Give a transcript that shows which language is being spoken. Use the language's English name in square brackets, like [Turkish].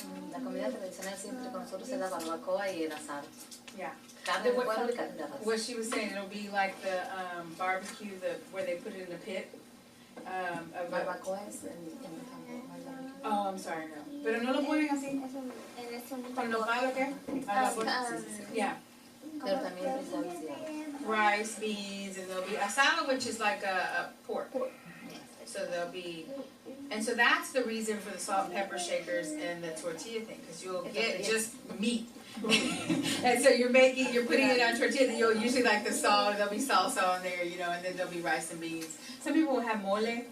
[Spanish] La comida tradicional siempre con nosotros es la barbacoa y el asado. [English] Yeah. [Spanish] Carne de pueblo y carne de res. [English] What she was saying, it'll be like the barbecue, where they put it in the pit. [Spanish] Barbacoa es en el campo, no hay barbecue. [English] Oh, I'm sorry, no. [Spanish] Pero no lo ponen así. ¿Con los palos qué? [English] Yeah. [Spanish] Pero también frijoles y arroz. [English] Rice, beans, and there'll be asado, which is like a pork. So there'll be, and so that's the reason for the salt and pepper shakers and the tortilla thing, because you'll get just meat. And so you're putting it on tortillas, and you'll usually like the salt, there'll be salsa on there, and then there'll be rice and beans. Some people will have mole,